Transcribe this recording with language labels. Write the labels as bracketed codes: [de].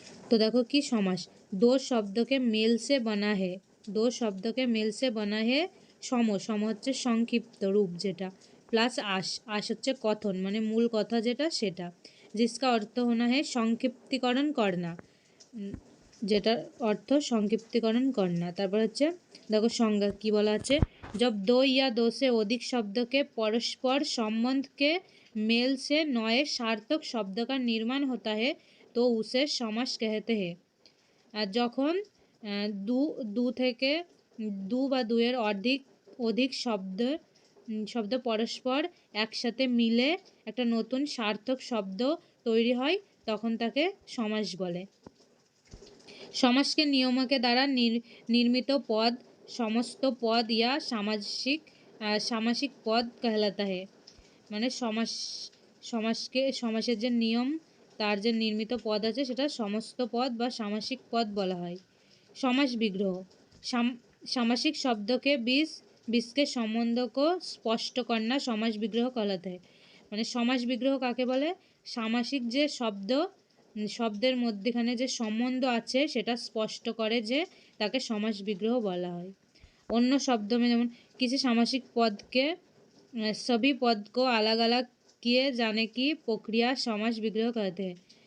[hi] तो देखो कि समास दो शब्द के मेल से बना है। दो शब्द के मेल से बना है सम। [bn] सम হচ্ছে সংক্ষিপ্ত রূপ যেটা, প্লাস আশ। আশ হচ্ছে কথন, মানে মূল কথা যেটা সেটা। [hi] जिसका अर्थ होना है [bn] সংক্ষিপ্তিকরণ করনা, যেটার অর্থ সংক্ষিপ্তিকরণ করনা। তারপর হচ্ছে দেখো সংজ্ঞা কি বলা আছে। [hi] जब दो या दो से अधिक शब्द के परस्पर संबंध के मेल से नए सार्थक शब्द का निर्माण होता है तो उसे समास कहते हैं। [bn] আর যখন দু দু থেকে দু বা দুয়ের অধিক শব্দ পরস্পর একসাথে মিলে একটা নতুন সার্থক শব্দ তৈরি হয় তখন তাকে সমাস বলে। [hi] समास के नियमों के द्वारा निर्मित पद समस्त पद या सामासिक पद कहलाता है। [bn] মানে সমাসের যে নিয়ম, তার যে নির্মিত পদ আছে সেটা সমস্ত পদ বা সামাসিক পদ বলা হয়। [hi] समास विग्रह सामासिक शब्द के बीच के संबंध को स्पष्ट करना समास विग्रह कहलाता है। [bn] মানে সমাস বিগ্রহ কাকে বলে? সামাসিক যে শব্দের মধ্যখানে যে সম্বন্ধ আছে সেটা স্পষ্ট করে যে তাকে সমাস বিগ্রহ বলা হয়। অন্য শব্দ যেমন কিছু সামাসিক পদকে [hi] सभी पद को अलग अलग किए जाने की प्रक्रिया समास विग्रह कहते हैं।